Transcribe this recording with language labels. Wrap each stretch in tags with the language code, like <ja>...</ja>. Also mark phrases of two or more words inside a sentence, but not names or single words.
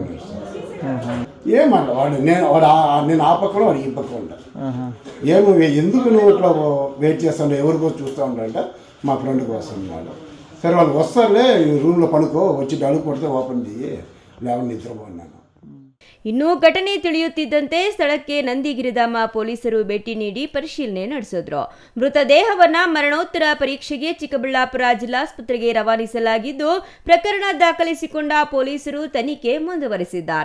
<te>ఏమన్నా నేను ఆ పక్కన వాడు ఈ పక్కన ఉంటాను. ఎందుకు నువ్వు ఇట్లా వెయిట్ చేస్తాను, ఎవరికో చూస్తూ ఉంటాడంటే మా ఫ్రెండ్ కోసం ఉన్నాడు. సరే వాళ్ళు వస్తారులే, రూమ్లో పడుకో, వచ్చి అడుగు కొడితే ఓపెన్ చేయి, లేవని నిద్రపోన్నాను.</te> <kn>ಇನ್ನು ಘಟನೆ ತಿಳಿಯುತ್ತಿದ್ದಂತೆ ಸ್ಥಳಕ್ಕೆ ನಂದಿಗಿರಿಧಾಮ ಪೊಲೀಸರು ಭೇಟಿ ನೀಡಿ ಪರಿಶೀಲನೆ ನಡೆಸಿದ್ರು. ಮೃತದೇಹವನ್ನ ಮರಣೋತ್ತರ ಪರೀಕ್ಷೆಗೆ ಚಿಕ್ಕಬಳ್ಳಾಪುರ ಜಿಲ್ಲಾಸ್ಪತ್ರೆಗೆ ರವಾನಿಸಲಾಗಿದ್ದು, ಪ್ರಕರಣ ದಾಖಲಿಸಿಕೊಂಡ ಪೊಲೀಸರು ತನಿಖೆ ಮುಂದುವರೆಸಿದ್ದಾರೆ.</kn>